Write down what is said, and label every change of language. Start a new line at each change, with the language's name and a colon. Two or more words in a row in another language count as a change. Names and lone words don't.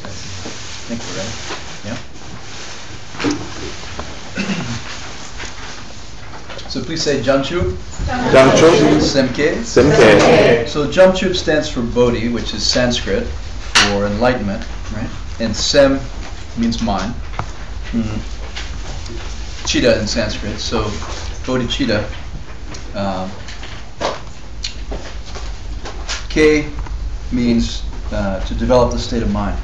English: I think we're ready. Yeah. So please say Jamchu. Jamchu. Semke. Semke. So Jamchu stands for Bodhi, which is Sanskrit for enlightenment, right? And Sem means mind. Chitta in Sanskrit. So Bodhicitta. K means to develop the state of mind.